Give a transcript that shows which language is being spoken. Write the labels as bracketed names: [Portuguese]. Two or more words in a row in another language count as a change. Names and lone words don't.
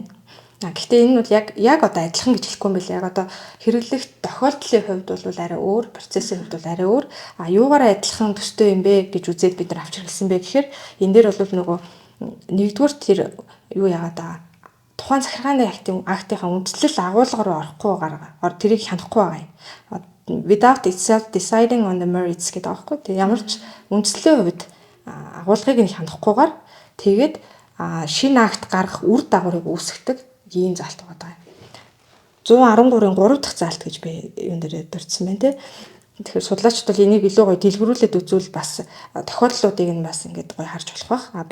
[Mongolian] Гэхдээ энэ бол яг одоо адилхан гэж хэлэхгүй юм билээ. Яг одоо хэрэглэх тохиолдлын хувьд бол арай өөр, процессын хувьд бол арай өөр. Юугаар адилхан төстэй юм бэ гэж үзээд бид нар авч хэрэглэсэн бэ гэхээр энэ дээр бол нөгөө нэгдүгээр тэр юу яагаад тухайн захиргааны актынхаа үндслэл агуулга руу тэрийг хянахгүй байгаа юм. [English] Without itself deciding on the merits [Mongolian] гэдэг аахгүй. Тэг ямар ч үндслийн хувьд агуулгыг нь хянахгүйгээр тэгээд шинэ акт гаргах үр дагаврыг үүсгдэг ийм заалт байгаа юм. 113-ын 3 дахь заалт гэж би юун дээр дурдсан байна те. Тэгэхээр судлаачид бол энийг илүү гоё дэлгэрүүлээд үзвэл бас тохиолдлуудыг нь бас ингээд гоё харж болох байх.